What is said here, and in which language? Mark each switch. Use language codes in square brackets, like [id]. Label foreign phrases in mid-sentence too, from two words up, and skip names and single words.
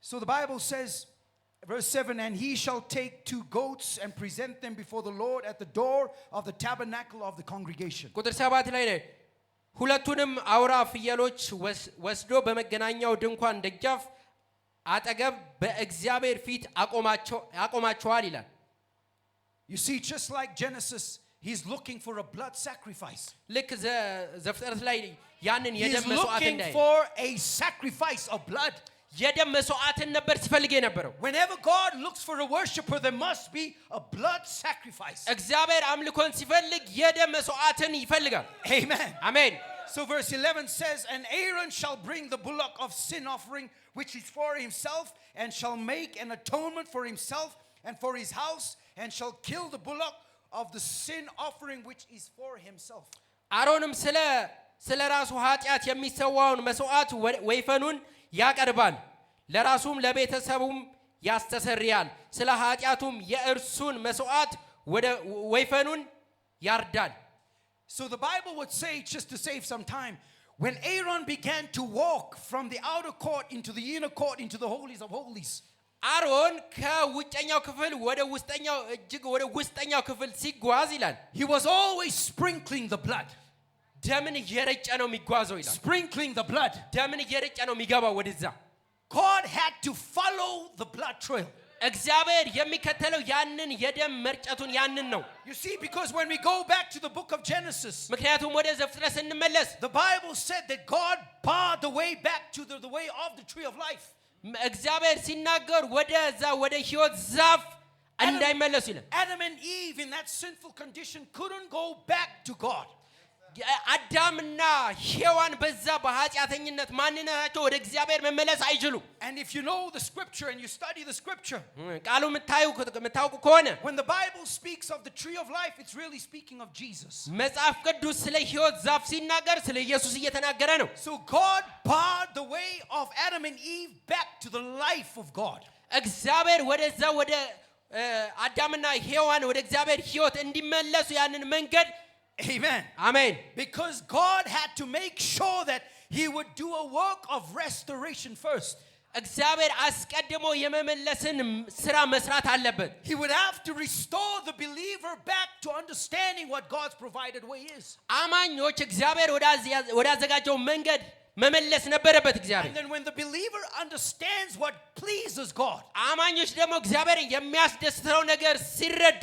[en] So the Bible says, verse 7, and he shall take 2 goats and present them before the Lord at the door of the tabernacle of the congregation. [am] ቁጥር 7 ላይ ሁለቱንም አውራ ፍየሎች ወስዶ በመገናኛው ድንኳን ደጃፍ አጠገብ በእግዚአብሔር ፊት አቆማቸዋል ይላል። [en] You see, just like Genesis, he's looking for a blood sacrifice. [am] ልክ ዘፍጥረት ላይ ያንን የደም [en] He's [am] መስዋዕት [en] looking [am] እንዳይ [en] for a sacrifice of blood. [am] የደም መስዋዕትን ነበር ሲፈልግ የነበረው። [en] Whenever God looks for a worshiper, there must be a blood sacrifice. [am] እግዚአብሔር አምልኮን ሲፈልግ የደም መስዋዕትን ይፈልጋል። [en] Amen. [am] አሜን። [en] So verse 11 says, and Aaron shall bring the bullock of sin offering, which is for himself, and shall make an atonement for himself and for his house, and shall kill the bullock of the sin offering, which is for himself. [am] አሮንም ስለ ራሱ ኃጢአት የሚሰዋውን መስዋዕት ወይፈኑን ያቀርባል፣ ለራሱም ለቤተሰቡም ያስተሰርያል፣ ስለ ኃጢአቱም የእርሱን መስዋዕት ወደ ወይፈኑን ያርዳል። [en] So the Bible would say, just to save some time, when Aaron began to walk from the outer court into the inner court into the holies of holies, [am] አሮን ከውጭኛው ክፍል ወደ ውስጠኛው እጅግ ወደ ውስጠኛው ክፍል ሲጓዝ ይላል [en] he was always sprinkling the blood. [am] ደምን እየረጨ ነው የሚጓዘው ይላል። [en] Sprinkling the blood. [am] ደምን እየረጨ ነው የሚገባው ወደዛ። [en] God had to follow the blood trail. [am] እግዚአብሔር የሚከተለው ያንን የደም መርጨቱን ያንን ነው። [en] You see, because when we go back to the book of Genesis, [am] ምክንያቱም ወደ ዘፍጥረት ስንመለስ [en] the Bible said that God barred the way back to the way of the tree of life. [am] እግዚአብሔር ሲናገር ወደዛ ወደ ሕይወት ዛፍ እንዳይመለሱ ይላል። [en] Adam and Eve in that sinful condition couldn't go back to God. [am] አዳምና ሔዋን በዛ በኃጢአተኝነት ማንነታቸው ወደ እግዚአብሔር መመለስ አይችሉም። [en] And if you know the scripture and you study the scripture, [am] ቃሉ የምታውቁ ከሆነ [en] when the Bible speaks of the tree of life, it's really speaking of Jesus. [am] መጽሐፍ ቅዱስ ስለ ሕይወት ዛፍ ሲናገር ስለ ኢየሱስ እየተናገረ ነው። [en] So God barred the way of Adam and Eve back to the life of God. [am] እግዚአብሔር ወደዛ ወደ አዳምና ሔዋን ወደ እግዚአብሔር ሕይወት እንዲመለሱ ያንን መንገድ [en] Amen. Amen. Because God had to make sure that he would do a work of restoration first. [am] እግዚአብሔር አስቀድሞ የመመለስን ሥራ መስራት አለበት። [en] He would have to restore the believer back to understanding what God's provided way is. [am] አማኞች እግዚአብሔር ወዳዘጋጀው መንገድ መመለስ ነበረበት እግዚአብሔር። [en] And then when the believer understands what pleases God, [am] አማኞች ደግሞ እግዚአብሔርን የሚያስደስተው ነገር ሲረዱ